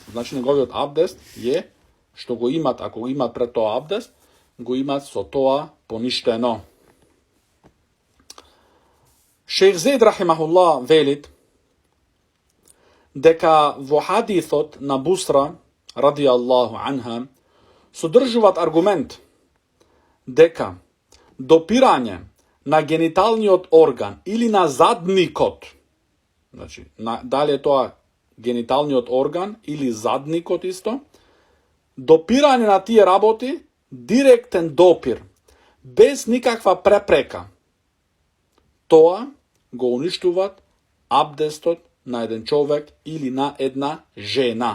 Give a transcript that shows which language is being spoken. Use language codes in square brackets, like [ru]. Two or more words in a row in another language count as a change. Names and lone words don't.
[mk] Значи, неговиот абдест е што го имат, ако го имат пред тоа абдест, го имат со тоа поништено. Шејх Зейд рахимахуллах велит дека во хадисот на Бусра [ar] رضي الله عنها [mk] содржуваат аргумент дека допирање на гениталниот орган или на задникот, значи, дали е тоа гениталниот орган или задникот исто, допирање на тие работи, директен допир, без никаква препрека, тоа го уништуваат абдестот на еден човек или на една жена.